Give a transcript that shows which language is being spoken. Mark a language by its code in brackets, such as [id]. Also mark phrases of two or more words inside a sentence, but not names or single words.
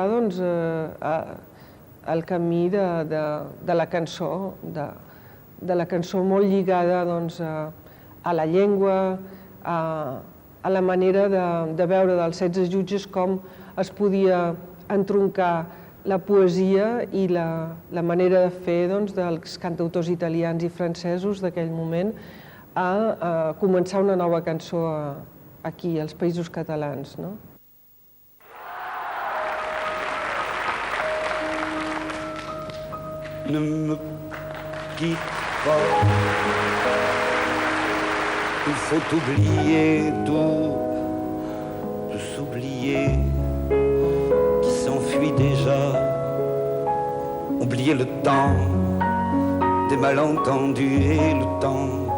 [ca] doncs, al camí de la cançó, de la cançó molt lligada, doncs, a la llengua, a la manera de veure dels 16 jutges com es podia entroncar la poesia i la manera de fer dels cantautors italians i francesos d'aquell moment a començar una nova cançó aquí, als Països Catalans, no? [fr] Ne me quitte pas, il faut oublier tout, de s'oublier qui s'enfuit déjà, oublier le temps des malentendus et le temps